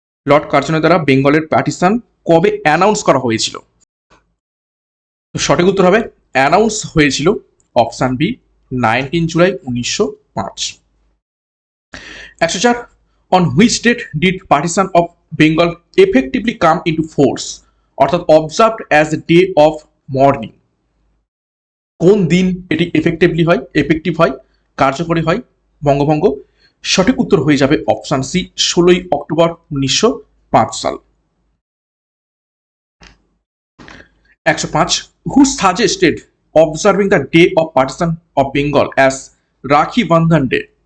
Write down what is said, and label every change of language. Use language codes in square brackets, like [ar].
[bn] Lord কার্জনের দ্বারা বেঙ্গলের partition কবে অ্যানাউন্স করা হয়েছিল? সঠিক উত্তর হবে অ্যানাউন্স হয়েছিল option B, 19 July 1905। [en] 104, on which date did partition of Bengal effectively come into force, অর্থাৎ observed as a day of mourning? [bn] কোন দিন এটি এফেক্টিভ হয়? কার্যকরী হয় বঙ্গভঙ্গ? সঠিক উত্তর হয়ে যাবে অপশন সি 16ই অক্টোবর 1905 সাল। [en] 105 who suggested observing the day of partition of Bengal as Rakhi Bandhan day?